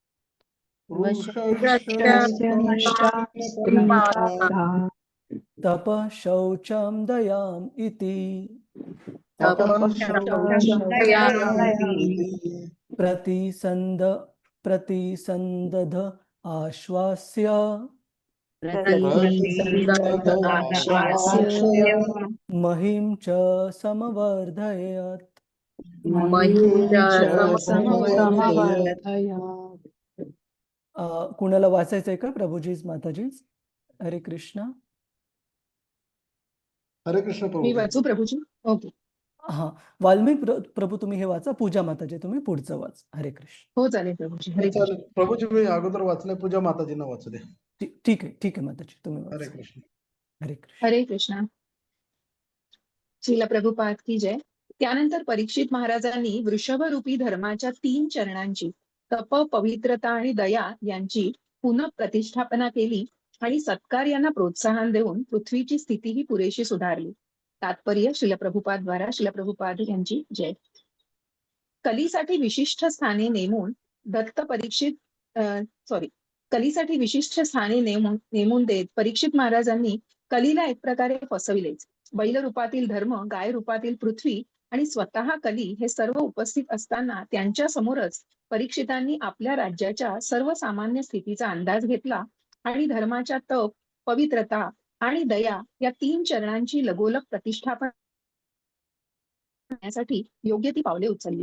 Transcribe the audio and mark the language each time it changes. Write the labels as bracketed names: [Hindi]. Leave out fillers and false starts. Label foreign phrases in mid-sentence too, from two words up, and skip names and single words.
[Sanskrit] तपः शौचं दयाम् इति प्रतिसन्दध आश्वास्य महीं च समवर्धयत्. [Marathi] कुणाला वाचायचंय का? प्रभुजीज, माताजीज? हरे कृष्ण. हरे कृष्ण मी प्रभू. वाचू प्रभूजी? ओके. हा, वाल्मिक प्रभू तुम्ही हे वाचा. पूजा माताजी तुम्ही पुढचं वाच. हरे कृष्ण. हो चालेल प्रभूजी. हरे कृष्ण. चालेल प्रभूजी, मी अगोदर वाचलंय, पूजा माताजींना वाचू दे. ठीक आहे माताजी, तुम्ही हरे वाचा. कृष्ण. हरे कृष्ण. हरे कृष्ण. [Hindi] श्रील प्रभुपाद की जय. [Marathi] त्यानंतर परीक्षित महाराजांनी वृषभरूपी धर्माच्या 3 चरणांची, तप, पवित्रता आणि दया यांची पुनः प्रतिष्ठापना केली आणि सत्कार्यांना प्रोत्साहन देऊन पृथ्वीची स्थितीही पुरेशी सुधारली. तात्पर्य श्रील प्रभुपाद द्वारा. श्रील प्रभुपाद यांची जय. कलीसाठी विशिष्ट स्थाने नेमून कलीसाठी विशिष्ट स्थाने नेमून देत परीक्षित महाराजांनी कलीला एक प्रकारे फसविलेच. बैल रूपातील धर्म, गाय रूपातील पृथ्वी आणि स्वतः कली हे सर्व उपस्थित असताना त्यांच्या समोरच परीक्षितांनी आपल्या राज्याच्या सर्वसामान्य स्थितीचा अंदाज घेतला आणि धर्माच्या तप, पवित्रता आणि दया या 3 चरणांची लगोलग प्रतिष्ठापन करण्यासाठी योग्य ती पावले उचलली.